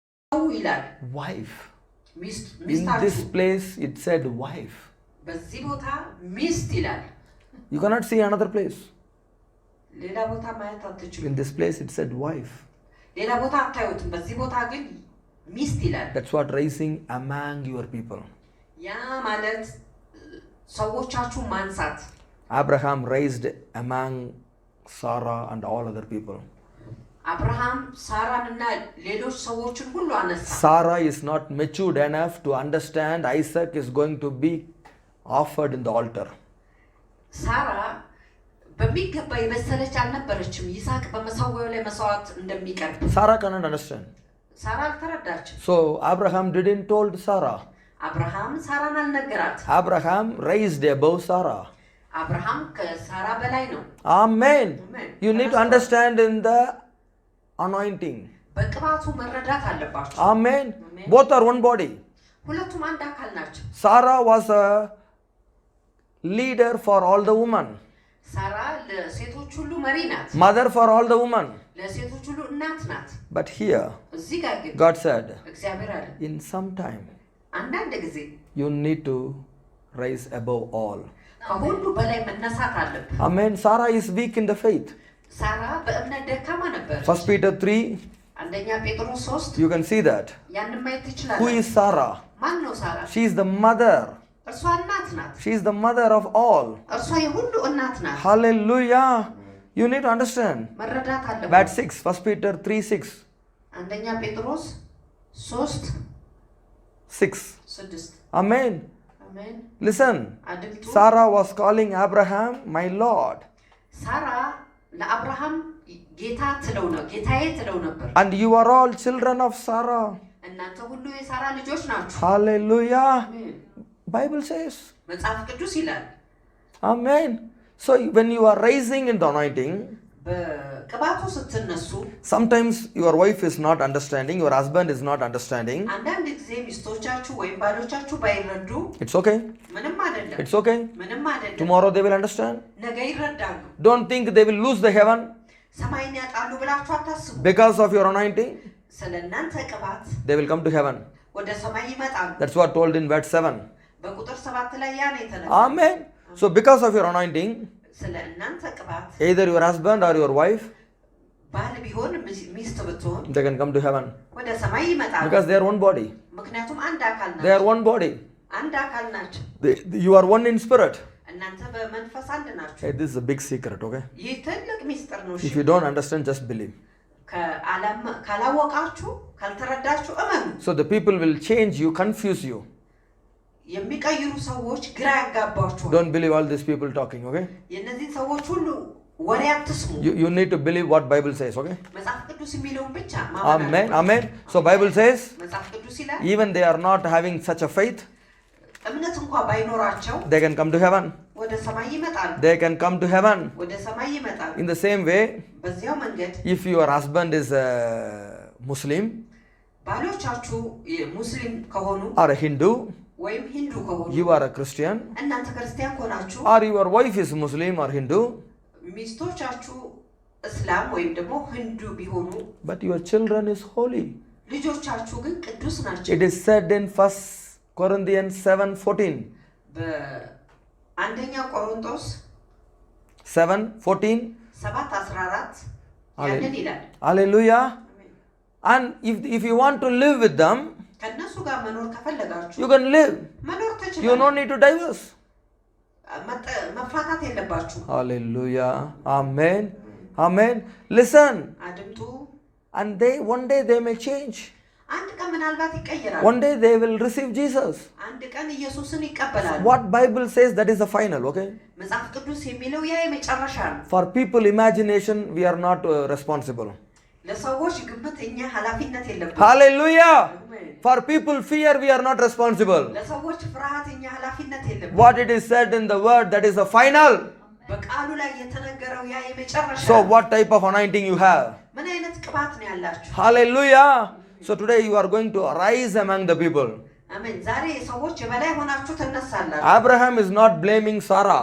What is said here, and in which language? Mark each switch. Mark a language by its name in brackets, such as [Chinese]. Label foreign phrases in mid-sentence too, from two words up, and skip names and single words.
[Amharic] ይላል [English] wife. [Amharic] ሚስት [English] In this place it said wife. [Amharic] በዚህ ቦታ ሚስት ይላል [English] You cannot see another place. [Amharic] ሌላ ቦታ ማየት አትችሉም [English] In this place it said wife. [Amharic] ሌላ ቦታ አታዩትም በዚህ ቦታ ግን ሚስት ይላል [English] That's what raising among your people. [Amharic] ያ ማለት ሰዎቻችሁ ማንሳት [English] Abraham raised among Sarah and all other people. [Amharic] አብርሃም ሳራንና ሌሎች ሰዎችን ሁሉ አነሳ [English] Sarah is not matured enough to understand Isaac is going to be offered in the altar. [Amharic] ሳራ በሚገባ የበሰለች አልነበረችም ይስሐቅ በመሰዊያው ላይ መስዋዕት እንደሚቀርብ [English] Sarah cannot understand. [Amharic] ሳራ አልተረዳችም [English] So Abraham didn't told Sarah. [Amharic] አብርሃም ሳራን አልነገራት [English] Abraham raised above Sarah. [Amharic] አብርሃም ከሳራ በላይ ነው [English] Amen. Amen. You need to understand in the anointing. [Amharic] በቅባቱ መረዳት አለባችሁ [English] Amen. Amen. Both are one body. [Amharic] ሁለቱም አንድ አካል ናቸው [English] Sarah was a leader for all the women. [Amharic] ሳራ ለሴቶች ሁሉ መሪ ናት [English] Mother for all the women. [Amharic] ለሴቶች ሁሉ እናት ናት [English] But here, [Amharic] እዚህ ጋር ግን [English] God said, [Amharic] እግዚአብሔር አለ [English] in some time, [Amharic] አንዳንድ ጊዜ [English] you need to rise above all. [Amharic] ከሁሉ በላይ መነሳት አለብህ [English] Amen. Sarah is weak in the faith. [Amharic] ሳራ በእምነት ደካማ ነበረች [English] 1 Peter 3, [Amharic] አንደኛ ጴጥሮስ 3 [English] you can see that. [Amharic] ያንን ማየት [English] Who [Amharic] ትችላለህ [English] is Sarah? [Amharic] ማን ነው ሳራ [English] She is the mother. [Amharic] እርሷ እናት ናት [English] She is the mother of all. [Amharic] እርሷ የሁሉ እናት ናት [English] Hallelujah. You need to understand. [Amharic] መረዳት አለብህ [English] Verse 6, 1 Peter 3, 6. [Amharic] አንደኛ ጴጥሮስ 3 [English] 6. [Amharic] 6 [English] Amen. [Amharic] አሜን [English] Listen. [Amharic] አድምጡ [English] Sarah was calling Abraham, my Lord. [Amharic] ሳራ ለአብርሃም ጌታ ትለው ነው ጌታዬ ትለው ነበር [English] And you are all children of Sarah. [Amharic] እናንተ ሁሉ የሳራ ልጆች ናችሁ [English] Hallelujah. [Amharic] አሜን [English] Bible says. [Amharic] መጽሐፍ ቅዱስ ይላል [English] Amen. So when you are rising in the anointing, [Amharic] በቅባቱ ስትነሱ [English] sometimes your wife is not understanding, your husband is not understanding. [Amharic] አንዳንድ ጊዜ ሚስቶቻችሁ ወይም ባሎቻችሁ ባይረዱ [English] It's okay. [Amharic] ምንም አይደለም [English] It's okay. [Amharic] ምንም አይደለም [English] Tomorrow they will understand. [Amharic] ነገ ይረዳሉ [English] Don't think they will lose the heaven [Amharic] ሰማይን ያጣሉ ብላችሁ አታስቡ [English] because of your anointing. [Amharic] ስለእናንተ ቅባት [English] They will come to heaven. [Amharic] ወደ ሰማይ ይመጣሉ [English] That's what told in verse 7. [Amharic] በቁጥር 7 ላይ ያ ነው የተነገረው [English] Amen. So because of your anointing, [Amharic] ስለእናንተ ቅባት [English] either your husband or your wife, [Amharic] ባል ቢሆን ሚስት ብትሆን [English] they can come to heaven [Amharic] ወደ ሰማይ ይመጣሉ [English] because they are one body. [Amharic] ምክንያቱም አንድ አካል [English] They are [Amharic] ናቸው [English] one body. [Amharic] አንድ አካል ናቸው [English] You are one in spirit. [Amharic] እናንተ በመንፈስ አንድ ናችሁ [English] Hey, this is a big secret, okay? [Amharic] ይህ ትልቅ ሚስጥር ነው [English] If you don't understand, just believe. [Amharic] ካላወቃችሁ ካልተረዳችሁ እመኑ [English] So the people will change you, confuse you. [Amharic] የሚቀይሩ ሰዎች ግራ ያጋባችኋል [English] Don't believe all these people talking, okay? [Amharic] የነዚህ ሰዎች ሁሉ ወሬ አትስሙ [English] You need to believe what Bible says, okay? [Amharic] መጽሐፍ ቅዱስ የሚለውን ብቻ [English] Amen, amen. So Bible says, [Amharic] መጽሐፍ ቅዱስ ይላል [English] even they are not having such a faith, [Amharic] እምነት እንኳን ባይኖራቸው [English] they can come to heaven. [Amharic] ወደ ሰማይ ይመጣሉ [English] They can come to heaven. [Amharic] ወደ ሰማይ ይመጣሉ [English] In the same way, [Amharic] በዚያው መንገድ [English] if your husband is a Muslim [Amharic] ባሎቻችሁ ሙስሊም ከሆኑ [English] or a Hindu, [Amharic] ወይም ሂንዱ ከሆኑ [English] you are a Christian, [Amharic] እናንተ ክርስቲያን ከሆናችሁ [English] or your wife is Muslim or Hindu, [Amharic] ሚስቶቻችሁ እስላም ወይም ደግሞ ሂንዱ ቢሆኑ [English] but your children is holy. [Amharic] ልጆቻችሁ ግን ቅዱስ ናቸው [English] It is said in 1 Corinthians 7:14. [Amharic] በአንደኛ ቆሮንቶስ [English] 7:14. [Amharic] 7:14 ያንን ይላል [English] Hallelujah. And if you want to live with them, [Amharic] ከነሱ ጋር መኖር ከፈለጋችሁ [English] you can live. [Amharic] መኖር [English] You [Amharic] ትችላላችሁ [English] don't need to divorce. [Amharic] መፋታት የለባችሁ [English] Hallelujah. Amen. Amen. Listen. [Amharic] አድምጡ [English] And one day they may change. [Amharic] አንድ ቀን ምናልባት ይቀየራል [English] One day they will receive Jesus. [Amharic] አንድ ቀን ኢየሱስን ይቀበላሉ [English] What Bible says, that is the final, okay? [Amharic] መጽሐፍ ቅዱስ የሚለው ያ የመጨረሻ ነው [English] For people imagination, we are not responsible. [Amharic] ለሰዎች ግምት እኛ ኃላፊነት የለብንም [English] Hallelujah. For people fear, we are not responsible. [Amharic] ለሰዎች ፍርሃት እኛ ኃላፊነት የለብንም [English] What it is said in the word, that is the final. [Amharic] በቃሉ ላይ የተነገረው ያ የመጨረሻ [English] So what type of anointing you have? [Amharic] ምን አይነት ቅባት ነው ያላችሁ [English] Hallelujah. So today you are going to rise among the people. [Amharic] አሜን ዛሬ ሰዎች የበላይ ሆናችሁ ትነሳላችሁ [English] Abraham is not blaming Sarah